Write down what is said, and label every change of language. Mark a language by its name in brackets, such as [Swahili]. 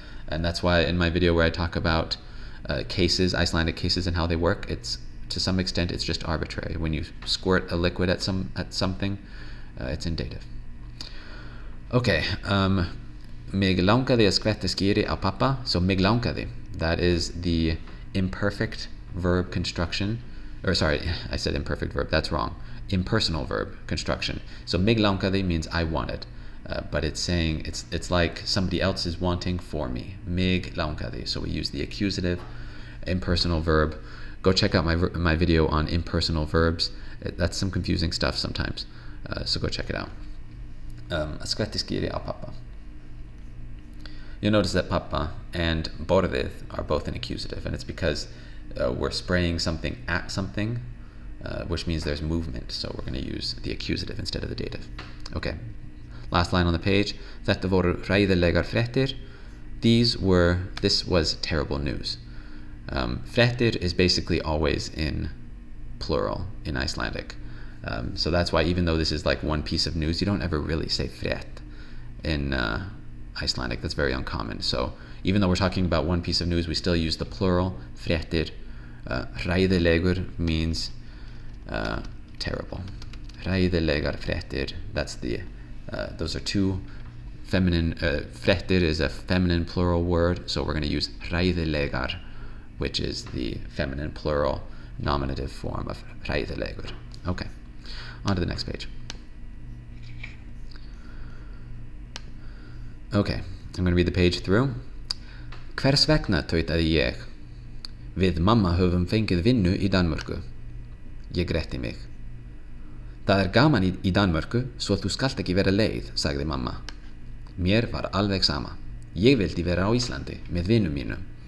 [English] And that's why in my video where I talk about cases, Icelandic cases and how they work, it's to some extent it's just arbitrary. When you squirt a liquid at something, it's in dative. [Icelandic] Okay, mig langaði að skvetta skyri á pappa. [English] So [Icelandic] mig langaði, [English] that is the imperfect verb construction, or sorry, I said imperfect verb, that's wrong. Impersonal verb construction. So [Icelandic] mig langaði [English] means I wanted, but it's saying, it's like somebody else is wanting for me. [Icelandic] Mig langaði. [English] So we use the accusative, impersonal verb. Go check out my video on impersonal verbs. That's some confusing stuff sometimes, so go check it out. [Icelandic] Að skvetti skyri á pappa. [English] you'll notice that pappa and borðið are both an accusative, and it's because we're spraying something at something, which means there's movement, so we're going to use the accusative instead of the dative. Okay, last line on the page. [Icelandic] Þetta voru hræðilegar fréttir. [English] This was terrible news. Fréttir is basically always in plural in Icelandic. So that's why even though this is like one piece of news, you don't ever really say frétt in Icelandic. That's very uncommon. So even though we're talking about one piece of news, we still use the plural, fréttir. Hræðilegur means terrible. [Icelandic] Hræðilegar fréttir, [English] that's those are two feminine, fréttir is a feminine plural word, so we're going to use hræðilegar, which is the feminine plural nominative form of hræðilegur. Okay, on to the next page. Okay, I'm going to read the page through. [Icelandic] Hvers vegna, tautaði ég. Við mamma höfum fengið vinnu í Danmörku. Ég gretti mig. Það gaman í Danmörku, svo þú skalt ekki vera leið, sagði mamma. Mér var alveg sama. Ég vildi vera á Íslandi með vinum mínum.